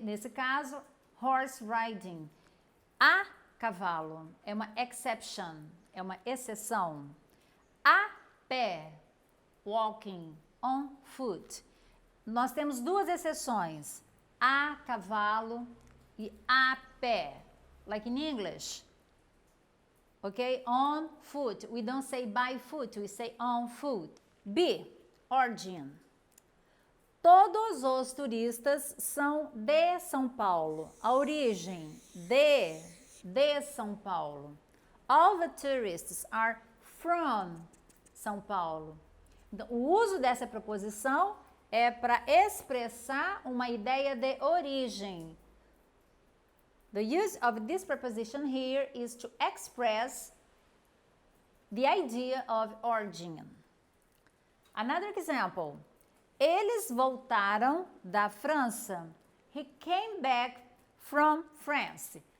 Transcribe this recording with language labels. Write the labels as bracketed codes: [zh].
[pt] Nesse caso, [en] horse riding. [pt] A cavalo é uma exception, é uma exceção. A pé, [en] walking, on foot. [pt] Nós temos duas exceções, a cavalo e a pé, [en] like in English. Okay, on foot. We don't say by foot, we say on foot. B, origin. [pt] Todos os turistas são de São Paulo. A origem, de São Paulo. [en] All the tourists are from São Paulo. [pt] Então, o uso dessa preposição é para expressar uma ideia de origem. [en] The use of this preposition here is to express the idea of origin. Another example. [pt] Eles voltaram da França. [en] He came back from France.